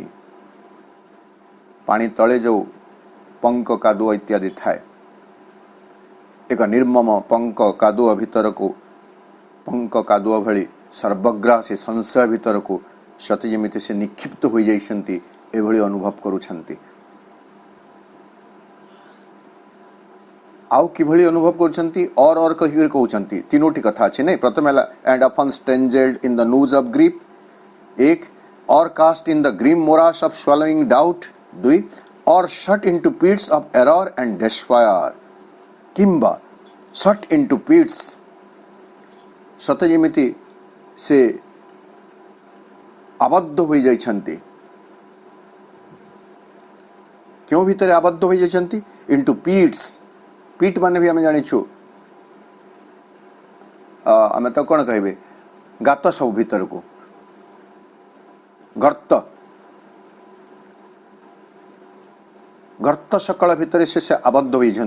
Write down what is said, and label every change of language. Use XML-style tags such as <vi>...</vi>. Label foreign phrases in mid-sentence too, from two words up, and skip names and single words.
<or>ପାଣି ତଳେ ଯେଉଁ ପଙ୍କ କାଦୁଅ ଇତ୍ୟାଦି ଥାଏ, ଏକ ନିର୍ମମ ପଙ୍କ କାଦୁଅ ଭିତରକୁ, ପଙ୍କ କାଦୁଅ ଭଳି ସର୍ବଗ୍ରାସୀ ସଂଶୟ ଭିତରକୁ ସତେ ଯେମିତି ସେ ନିକ୍ଷିପ୍ତ ହୋଇଯାଇଛନ୍ତି ଏଭଳି ଅନୁଭବ କରୁଛନ୍ତି। ଆଉ କିଭଳି ଅନୁଭବ କରୁଛନ୍ତି? ଅର କହିକି କହୁଛନ୍ତି। ତିନୋଟି କଥା ଅଛି ନାଇଁ। ପ୍ରଥମେ ହେଲା</or> <en>and often strangled in the noose of grief, ଏକ, or cast in the grim morass of swallowing doubt, ଦୁଇ, or shut into pits of error and despair, କିମ୍ବା shut into pits,</en> <or>ସତେ ଯେମିତି ସେ ଆବଦ୍ଧ ହୋଇଯାଇଛନ୍ତି। କେଉଁ ଭିତରେ ଆବଦ୍ଧ ହୋଇଯାଇଛନ୍ତି?</or> <en>into pits,</en> <or>ପିଟ୍ ମାନେ ବି ଆମେ ଜାଣିଛୁ, ଆମେ ତ କ'ଣ କହିବେ, ଗାତ ସବୁ ଭିତରକୁ, ଗର୍ତ୍ତ, ଗର୍ତ୍ତ ସକଳ ଭିତରେ ସେ ଆବଦ୍ଧ ହୋଇଛନ୍ତି।</or>